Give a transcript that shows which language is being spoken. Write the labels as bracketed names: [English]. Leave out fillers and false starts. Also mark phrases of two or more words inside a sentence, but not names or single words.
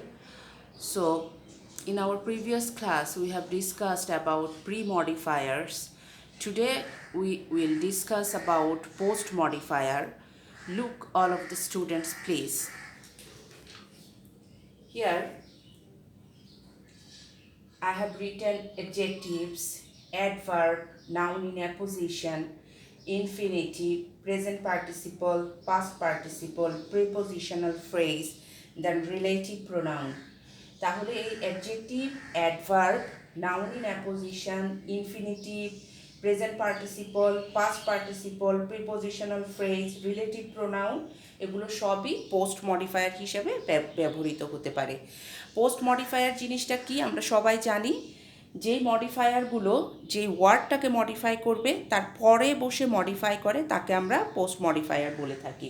[English] So, in our previous class, we have discussed about pre-modifiers. Today, we will discuss about post-modifier. Look, all of the students, please. Here, I have written adjectives, adverb, noun in apposition, infinitive, present participle, past participle, prepositional phrase, then relative pronoun. [Bangla] তাহলে এই [English] adjective, adverb, noun in apposition, infinitive, present participle, past participle, prepositional phrase, relative pronoun [Bangla] এগুলো সবই [English] post modifier [Bangla] হিসেবে ব্যবহৃত হতে পারে। [English] post modifier [Bangla] জিনিসটা কি আমরা সবাই জানি, যেই মডিফায়ারগুলো যেই ওয়ার্ডটাকে মডিফাই করবে তার পরে বসে মডিফাই করে তাকে আমরা [English] post modifier [Bangla] বলে থাকি।